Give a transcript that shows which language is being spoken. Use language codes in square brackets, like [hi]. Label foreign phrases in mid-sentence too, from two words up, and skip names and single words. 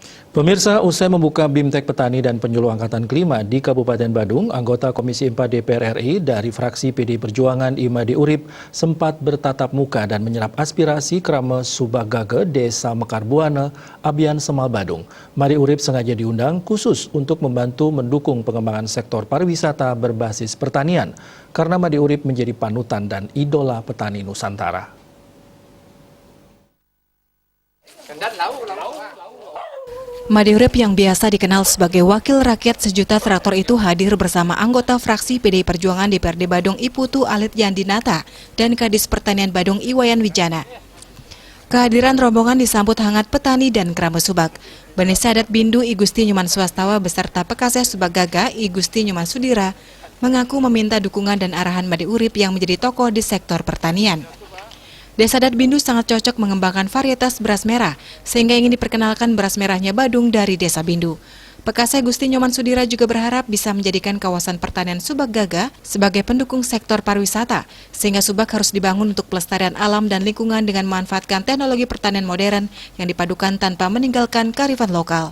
[id] Pemirsa, usai membuka BIMTEK Petani dan Penyuluh Angkatan Kelima di Kabupaten Badung, anggota Komisi 4 DPR RI dari fraksi PDI Perjuangan Imade Urip sempat bertatap muka dan menyerap aspirasi Krama Subagage Desa Mekar Buana, Abian Semal Badung. Imade Urip sengaja diundang khusus untuk membantu mendukung pengembangan sektor pariwisata berbasis pertanian, karena Imade Urip menjadi panutan dan idola petani Nusantara. Imade Urip yang biasa dikenal sebagai wakil rakyat sejuta traktor itu hadir bersama anggota fraksi PDI Perjuangan DPRD Badung Iputu Alit Yandinata dan Kadis Pertanian Badung Iwayan Wijana. Kehadiran rombongan disambut hangat petani dan Krama Subag. Benesa Adat Bindu I Gusti Nyoman Swastawa beserta Pekaseh Subagaga I Gusti Nyoman Sudira mengaku meminta dukungan dan arahan Imade Urip yang menjadi tokoh di sektor pertanian. Desa Adat Bindu sangat cocok mengembangkan varietas beras merah, sehingga ingin diperkenalkan beras merahnya Badung dari Desa Bindu. Pekaseh Gusti Nyoman Sudira juga berharap bisa menjadikan kawasan pertanian Subagaga sebagai pendukung sektor pariwisata, sehingga Subag harus dibangun untuk pelestarian alam dan lingkungan dengan memanfaatkan teknologi pertanian modern yang dipadukan tanpa meninggalkan kearifan lokal.